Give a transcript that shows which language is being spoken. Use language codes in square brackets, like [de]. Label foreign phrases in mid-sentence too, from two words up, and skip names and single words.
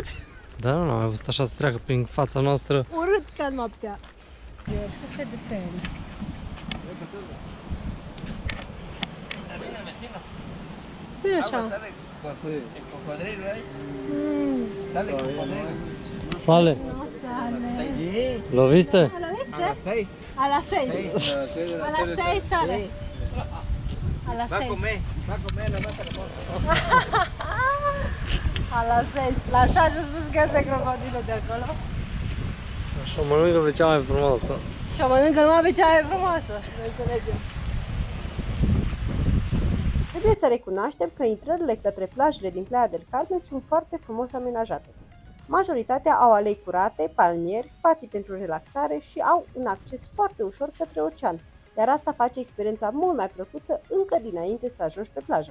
[ro] Dar nu am mai văzut așa să treacă prin fața noastră. urât ca noaptea. Eu știu că de serie. Nu e așa. [es] Sale, No sale. lo viste? ¿Lo viste? A las 6. A las 6 sale. A las 6. A las 6. [ro] La 6 a spus că este crocodilul de acolo. Și o mănâncă pe cea mai frumoasă. Și o mănâncă numai pe cea mai frumoasă. Ne înțelegem. Trebuie să recunoaștem că intrările către plajele din Playa del Carmen sunt foarte frumos amenajate. Majoritatea au alei curate, palmieri, spații pentru relaxare și au un acces foarte ușor către ocean, iar asta face experiența mult mai plăcută încă dinainte să ajungi pe plajă.